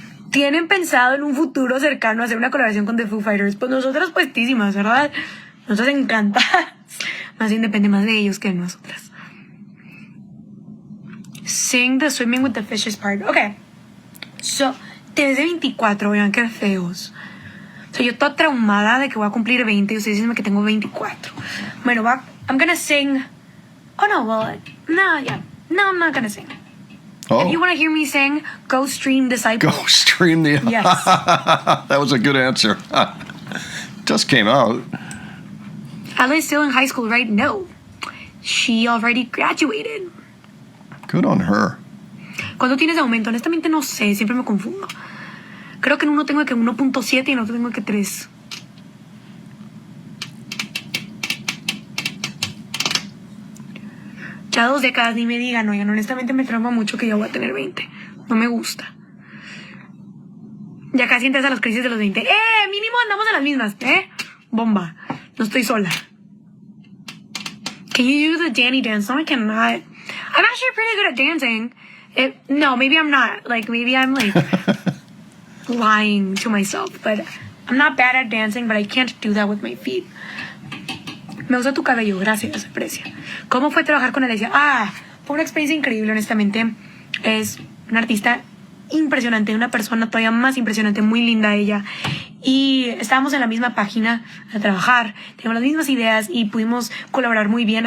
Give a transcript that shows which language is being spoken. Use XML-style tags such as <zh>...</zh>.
<es>¿Tienen pensado en un futuro cercano hacer una colaboración con The Foo Fighters? Pues nosotras puestísimas, ¿verdad? Nosotras encantadas. Más bien depende más de ellos que de nosotras.</es> <en>Sing the swimming with the fishes part. Okay.</en> <es>So, te ves de 24, vean qué feos. O sea, yo toda traumada de que voy a cumplir 20 y ustedes dicen que tengo 24.</es> <en>Bueno, I'm gonna sing. Oh no, well, no, yeah. No, I'm not gonna sing. Oh, If you want to hear me sing, go stream Disciple. go stream the... Yes. That was a good answer. Just came out. Ali's still in high school, right? No. She already graduated. Good on her.</en> <es>¿Cuánto tienes de aumento? Honestamente no sé, siempre me confundo. Creo que en uno tengo que 1.7 y en otro tengo que 3. Ya 2 décadas, ni me digan, oigan, honestamente me trauma mucho que ya voy a tener 20. No me gusta. Ya casi entras a las crisis de los 20. Mínimo andamos en las mismas, bomba. No estoy sola.</es> <en>Can you do the Danny dance? No, I cannot. I'm actually pretty good at dancing. No, maybe I'm not. Like, maybe I'm like lying to myself. But I'm not bad at dancing, but I can't do that with my feet.</en> <es>Me gusta tu cabello, gracias, aprecia. ¿Cómo fue trabajar con Alesia? Fue una experiencia increíble, honestamente. Es una artista impresionante, una persona todavía más impresionante, muy linda ella. Y estábamos en la misma página a trabajar, teníamos las mismas ideas y pudimos colaborar muy bien.</es>